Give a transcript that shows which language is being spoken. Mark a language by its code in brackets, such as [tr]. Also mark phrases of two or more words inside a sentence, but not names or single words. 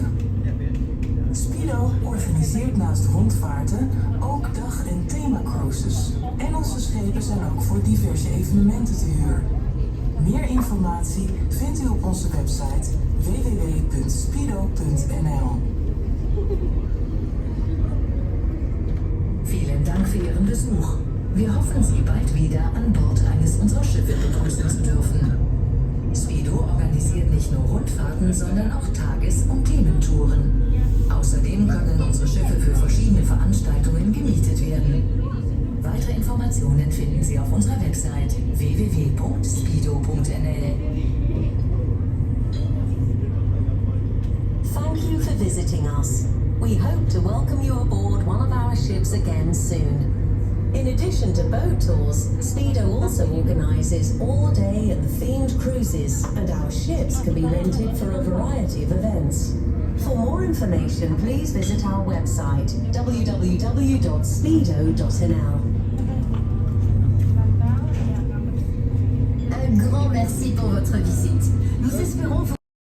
[nl] Speedo organiseert naast rondvaarten ook dag- en themacruises. En onze schepen zijn ook voor diverse evenementen te huur. Meer informatie vindt u op onze website www.speedo.nl. [de] Vielen Dank für Ihren Besuch. Wir hoffen, Sie bald wieder an Bord eines unserer Schiffe begrüßen zu dürfen. Speedo organisiert nicht nur Rundfahrten, sondern auch Tages- und Thementouren. Außerdem können unsere Schiffe für verschiedene Veranstaltungen gemietet werden. Weitere Informationen finden Sie auf unserer Website www.speedo.nl. [en] Thank you for visiting us. We hope to welcome you aboard one of our ships again soon. In addition to boat tours, Speedo also organises all-day and themed cruises, and our ships can be rented for a variety of events. For more information, please visit our website www.speedo.nl. [fr] Un grand merci pour votre visite. Nous espérons vous